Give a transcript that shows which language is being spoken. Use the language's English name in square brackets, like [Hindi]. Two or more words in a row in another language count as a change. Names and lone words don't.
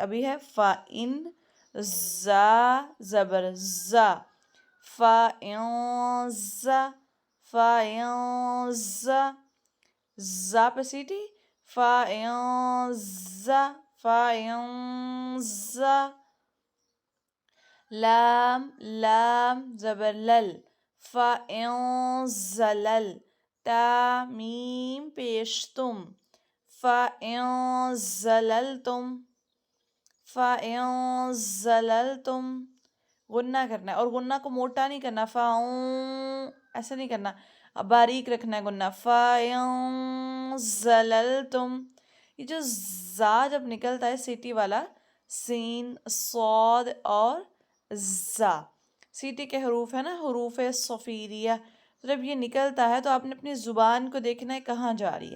[Urdu] ابھی ہے فا ان، زا زبر زا، فا ان زا، فا ان زا، زا پہ سیٹی، فا ان زا، فا ان زا۔ لام، لام زبر لل، فا ان زلل، تا میم پیش تم، [Arabic] فَإِن زَلَلْتُم، فَإِن زَلَلْتُم، [Urdu] غنہ کرنا ہے، اور غنہ کو موٹا نہیں کرنا، فَاؤں ایسا نہیں کرنا، اب باریک رکھنا ہے غنہ، [Arabic] فَإِن زَلَلْتُم. [Urdu] یہ جو زا جب نکلتا ہے سیٹی والا، سین، صاد اور زا، سیٹی کے حروف ہے نا، حروف صفیریہ، تو جب یہ نکلتا ہے تو آپ نے اپنی زبان کو دیکھنا ہے کہاں جا رہی ہے.